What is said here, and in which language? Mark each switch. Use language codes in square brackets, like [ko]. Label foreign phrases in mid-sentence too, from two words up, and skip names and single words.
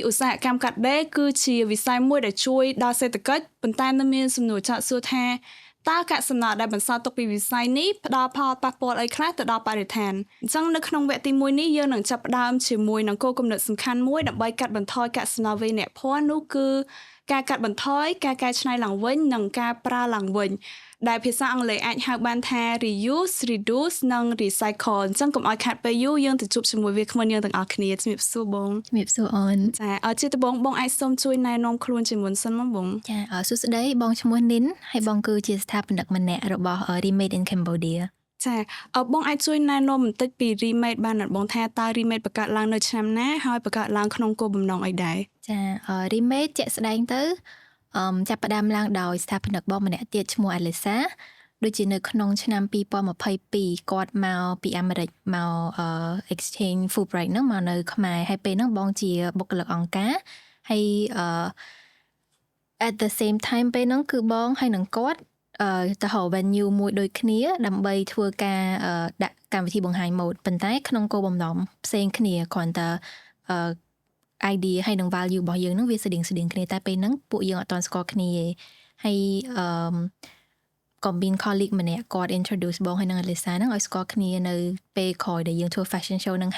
[km] ឧស្សាហកម្មកាត់ដេរគឺជាវិស័យមួយដែលជួយដល់សេដ្ឋកិច្ចប៉ុន្តែនៅមានសំណួរចោទសួរថាតើកាកសំណល់ដែលបន្សល់ទុកពីវិស័យនេះផ្ដល់ផលប៉ះពាល់អីខ្លះទៅដល់បរិស្ថានអញ្ចឹងនៅក្នុងវគ្គទី1នេះយើងនឹងចាប់ផ្ដើមជាមួយនឹងគោលគំនិតសំខាន់មួយដើម្បីកាត់បន្ថយកាកសំណល់វាយនភ័ណ្ឌនោះគឺការកាត់បន្ថយការកែច្នៃឡើងវិញនិងការប្រើឡើងវិញដែលភាសាអង់គ្លេសអាចហៅបានថា [en] reuse, reduce [km] និង recycle អញ្ចឹងកុំឲ្យខាត់ពេលយូរយើងទៅជួបជាមួយវាគ្មិនយើងទាំងអស់គ្នាជំរាបសួរបង ជំរាបសួរអូន ចាជាដំបូងបងអាចសូមជួយណែនាំខ្លួនជាមុនសិនមកបង ចាសួស្តីបងឈ្មោះនីនហើយបងគឺជាស្ថាបនិកម្នាក់របស់ Remade in Cambodia ចាបងអាចជួយណែនាំបន្តិចពី Remade បានអត់បងថាតើ Remade បង្កើតឡើងនៅឆ្នាំណាហើយបង្កើតឡើងក្នុងគោលបំណងអីដែរ ចា Remade ជាក់ស្ដែងទៅចាប់ផ្ដើមឡើងដោយស្ថាបនិកបងម្នាក់ទៀតឈ្មោះ Alisa ដូចជានៅក្នុងឆ្នាំ2022គាត់មកពីអាមេរិកមក exchange Fulbright ហ្នឹងមកនៅខ្មែរហើយពេលហ្នឹងបងជាបុគ្គលិកអង្គការហើយ [en] at the same time [km] ពេលហ្នឹងគឺ បងហើយនឹងគាត់ទៅរក venue មួយដូចគ្នាដើម្បីធ្វើការដាក់កម្មវិធីបង្ហាញម៉ូដប៉ុន្តែក្នុងគោលបំណងផ្សេងគ្នាគ្រាន់តែ idea ហើយនឹង value របស់យើងហ្នឹងវាស្តៀងគ្នាតែពេលហ្នឹង ពួកយើងអត់ទាន់ស្គាល់គ្នាទេហើយក៏មាន colleague ម្នាក់គាត់ introduce បងហើយនឹង Alisa ហ្នឹងឲ្យស្គាល់គ្នានៅពេលក្រោយដែលយើងធ្វើ [en] fashion show [km] ហ្នឹង